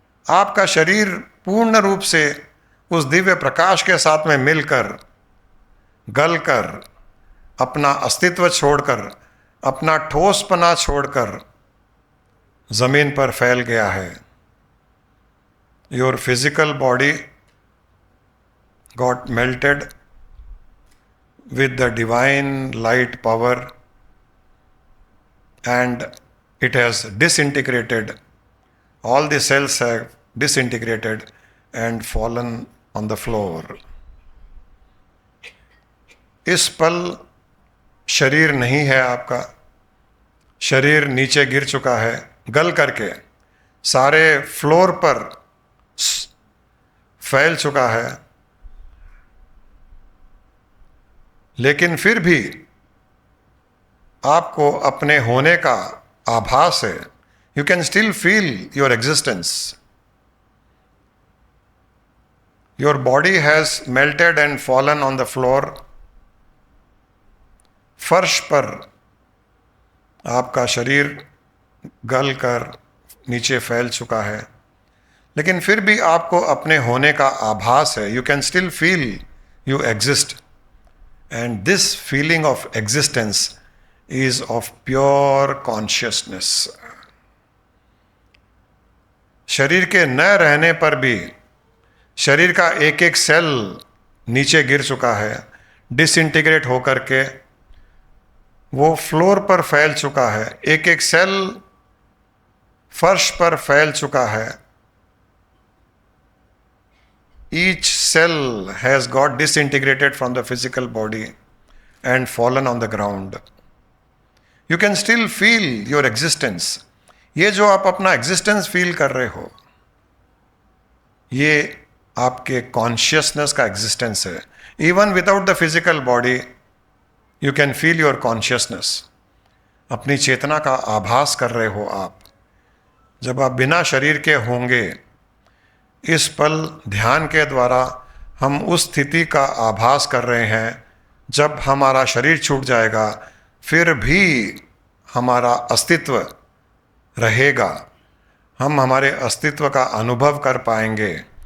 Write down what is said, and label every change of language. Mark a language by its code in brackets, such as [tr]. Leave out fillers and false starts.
[hi] आपका शरीर पूर्ण रूप से उस दिव्य प्रकाश के साथ में मिलकर, गलकर, अपना अस्तित्व छोड़कर, अपना ठोसपना छोड़कर ज़मीन पर फैल गया है। [en] Your physical body got melted with the divine light power and it has disintegrated. All the cells have disintegrated and fallen on the floor. [hi] इस पल शरीर नहीं है आपका, शरीर नीचे गिर चुका है, गल करके सारे फ्लोर पर फैल चुका है। लेकिन फिर भी आपको अपने होने का आभास है। [en] You can still feel your existence. Your body has melted and fallen on the floor. [hi] फर्श पर आपका शरीर गल कर नीचे फैल चुका है, लेकिन फिर भी आपको अपने होने का आभास है। [en] You can still feel you exist. And this feeling of existence is of pure consciousness. [hi] शरीर के न रहने पर भी शरीर का एक एक सेल नीचे गिर चुका है, डिसइंटीग्रेट होकर के वो फ्लोर पर फैल चुका है। एक एक सेल फर्श पर फैल चुका है। [en] Each cell has got disintegrated from the physical body and fallen on the ground. You can still feel your existence. [hi] ये जो आप अपना existence feel कर रहे हो, ये आपके consciousness का existence है। [en] Even without the physical body, you can feel your consciousness. [hi] अपनी चेतना का आभास कर रहे हो आप। जब आप बिना शरीर के होंगे, इस पल ध्यान के द्वारा हम उस स्थिति का आभास कर रहे हैं जब हमारा शरीर छूट जाएगा फिर भी हमारा अस्तित्व रहेगा, हम हमारे अस्तित्व का अनुभव कर पाएंगे।